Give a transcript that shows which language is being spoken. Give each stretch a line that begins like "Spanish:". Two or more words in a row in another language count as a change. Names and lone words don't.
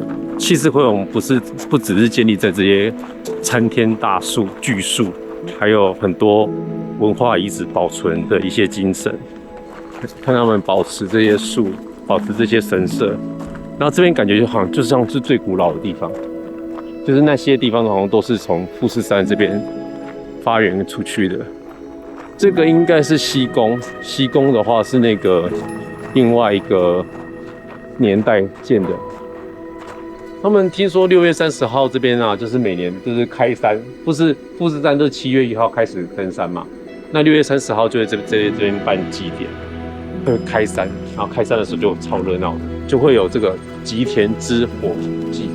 Chinese: 氣勢恢宏不只是建立在這些參天大樹、巨樹，還有很多文化遺址保存的一些精神。看他們保持這些樹，保持這些神社，然後這邊感覺就好像就像是最古老的地方，就是那些地方好像都是從富士山這邊發源出去的。這個應該是西宮，西宮的話是那個另外一個年代建的。他們聽說6月30號這邊啊，就是每年就是開山，不是富士山都是7月1號開始登山嘛，那6月30號就會這邊辦祭典，會開山，然後開山的時候就超熱鬧的，就會有這個吉田之火祭。